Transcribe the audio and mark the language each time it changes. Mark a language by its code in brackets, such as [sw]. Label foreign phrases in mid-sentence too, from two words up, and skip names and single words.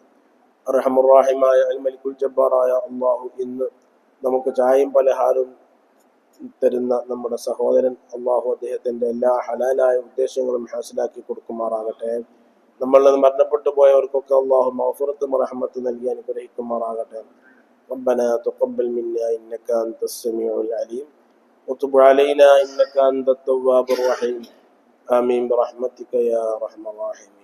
[ml] റഹ്മുർ-റഹീമായ അൽ-മലിക്കുൽ ജബ്ബാറായ അല്ലാഹു ഇന്ന് നമുക്ക് ചായയും പലഹാരവും തരുന്ന നമ്മുടെ സഹോദരൻ അല്ലാഹു അദ്ദേഹത്തിന്റെ എല്ലാ ഹലാലായ ഉദ്ദേശങ്ങളും ഹാസിലാക്കി കൊടുക്കുമാറാകട്ടെ. നമ്മളിൽ നിന്ന് മരണപ്പെട്ടു പോയവർക്കൊക്കെ അല്ലാഹു മഗ്ഫിറത്തും റഹ്മത്തും നൽകി അനുഗ്രഹിക്കുമാറാകട്ടെ. [ar] ربنا تقبل منا إنك أنت السميع العليم وتب علينا إنك أنت التواب الرحيم آمين برحمتك يا أرحم الراحمين.